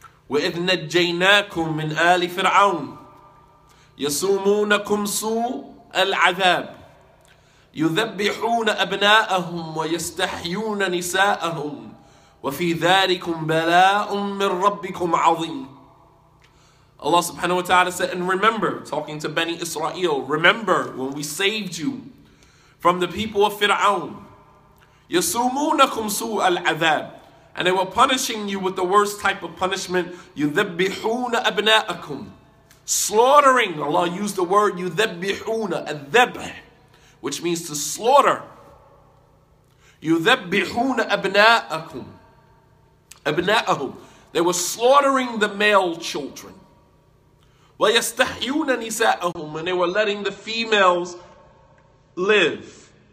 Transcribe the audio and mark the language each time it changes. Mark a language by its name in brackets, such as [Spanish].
[Arabic] وَإِذْ نَجَّيْنَاكُمْ مِنْ آلِ فِرْعَوْنَ يَسُومُونَكُمْ سُوءَ الْعَذَابِ يُذَبِّحُونَ أَبْنَاءَهُمْ وَيَسْتَحْيُونَ نِسَاءَهُمْ وَفِي ذَلِكُمْ بَلَاءٌ مِّن رَبِّكُمْ عَظِيمٌ. [English] Allah subhanahu wa ta'ala said, and remember, talking to Bani Israel, remember when we saved you from the people of Fir'aun. [Arabic] يَسُومُونَكُمْ سُوءَ الْعَذَابِ, [English] and they were punishing you with the worst type of punishment. [Arabic] يُذَبِّحُونَ أَبْنَاءَكُمْ, [English] slaughtering. Allah used the word يُذَبِّحُونَ, الذَّبْح, which means to slaughter. [Arabic] يُذَبِّحُونَ أَبْنَاءَكُمْ, أَبْنَاءَهُمْ, [English] they were slaughtering the male children. [Arabic] وَيَسْتَحْيُونَ نِسَاءَهُمْ, [English] and they were letting the females live.